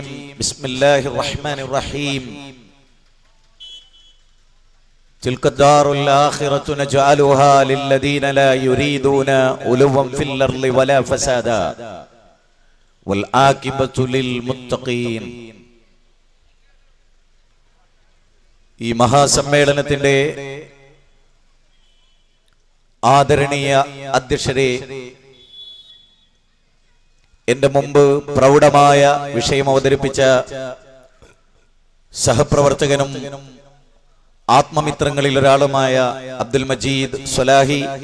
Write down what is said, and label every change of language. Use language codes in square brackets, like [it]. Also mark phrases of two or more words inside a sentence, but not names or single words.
[ar] بسم الله الرحمن الرحيم. تلك الدار الآخرة نجعلها للذين لا يريدون علوا في الأرض ولا فسادا والعاقبة للمتقين. [ml] ഈ മഹാസമ്മേളനത്തിന്റെ ആദരണീയ അധ്യക്ഷരെ, എന്റെ മുമ്പ് പ്രൗഢമായ വിഷയം അവതരിപ്പിച്ച സഹപ്രവർത്തകനും ആത്മമിത്രങ്ങളിൽ ഒരാളുമായ അബ്ദുൽ മജീദ് സ്വലാഹി,